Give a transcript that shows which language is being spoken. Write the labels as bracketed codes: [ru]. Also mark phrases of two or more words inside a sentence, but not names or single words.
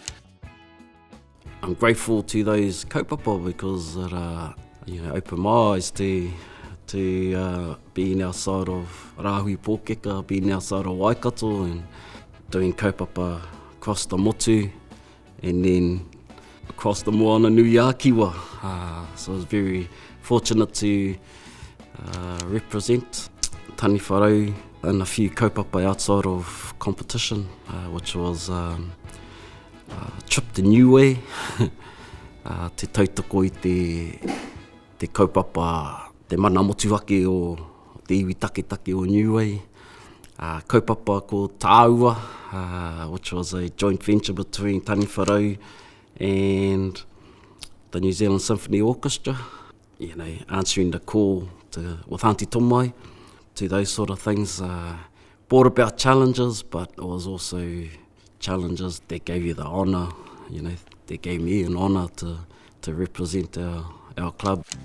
[en] I'm grateful to those kaupapa because it opened my eyes to being outside of Rahui Pōkeka, being outside of Waikato and doing kaupapa across the motu and then across the moana nui a kiwa. So I was very fortunate to represent Taniwharau in a few kaupapa outside of competition, which was trip to [mi] Niue, te tautoko i te kaupapa, te mana motuake o te iwi take o Niue, kaupapa ko Tāua, [en] which was a joint venture between Taniwharau and the New Zealand Symphony Orchestra. Answering the call with Auntie Tomai to those sort of things brought about challenges, but it was also challenges that gave you the honour, that gave me an honour to represent our club.